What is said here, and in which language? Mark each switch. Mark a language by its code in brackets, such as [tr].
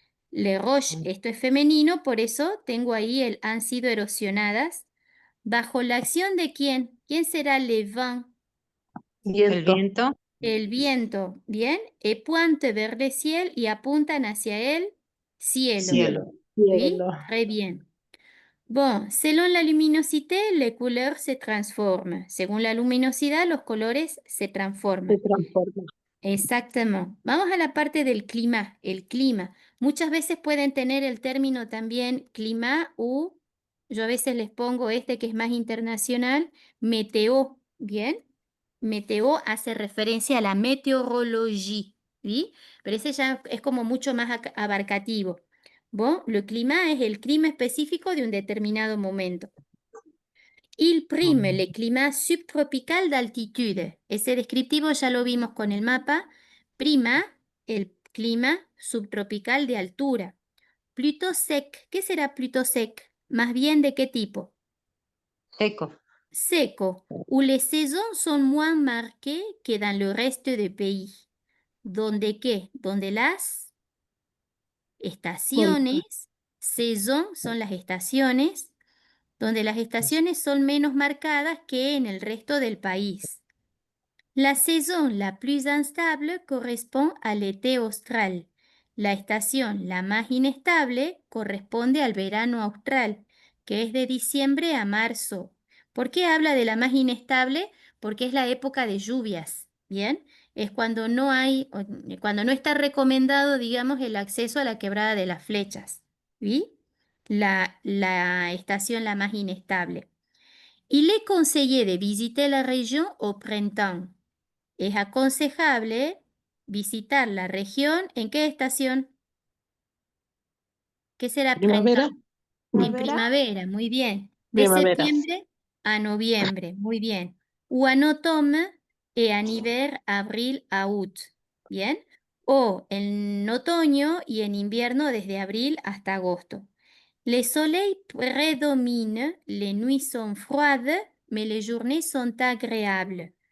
[fr] Le roche, [es] esto es femenino, por eso tengo ahí el han sido erosionadas. ¿Bajo la acción de quién? ¿Quién será le vent? El Viento. viento. El viento, ¿bien? [fr] Et pointe vers le ciel [es] y apuntan hacia el cielo. Cielo. ¿Sí? Cielo. [fr] Très bien. Bon, selon la luminosité, les couleurs se transforment. [es] Según la luminosidad, los colores se transforman. transforma. Exactamente. Vamos a la parte del clima, el clima. Muchas veces pueden tener el término también clima o yo a veces les pongo este que es más internacional, meteo, ¿bien? Meteo hace referencia a la meteorología, ¿sí? Pero ese ya es como mucho más abarcativo. Bon, le clima es el clima específico de un determinado momento. [fr] Il prime le climat subtropical d'altitude. [es] Ese descriptivo ya lo vimos con el mapa. Prima el clima subtropical de altura. [fr] Plutôt sec. [es] ¿Qué será plutôt sec? Más bien, ¿de qué tipo? Seco. [fr] Seco, où les saisons sont moins marquées que dans le reste du pays. [es] ¿Donde qué? Donde las estaciones, saison son las estaciones, donde las estaciones son menos marcadas que en el resto del país. [fr] La saison la plus instable correspond à l'été austral. [es] La estación la más inestable corresponde al verano austral, que es de diciembre a marzo. ¿Por qué habla de la más inestable? Porque es la época de lluvias, ¿bien? Es cuando no hay, cuando no está recomendado, digamos, el acceso a la quebrada de las Flechas, ¿sí? La estación la más inestable. [fr] Il est conseillé de visiter la région au printemps. [es] Es aconsejable visitar la región. ¿En qué estación? ¿Qué será Primavera. printemps? En primavera, muy bien. De Primavera. septiembre a noviembre, muy bien. [fr] Ou en automne et en hiver, abril a août. [es] Bien. O en otoño y en invierno desde abril hasta agosto. [fr] Le soleil prédomine, les nuits sont froides, mais les journées sont agréables.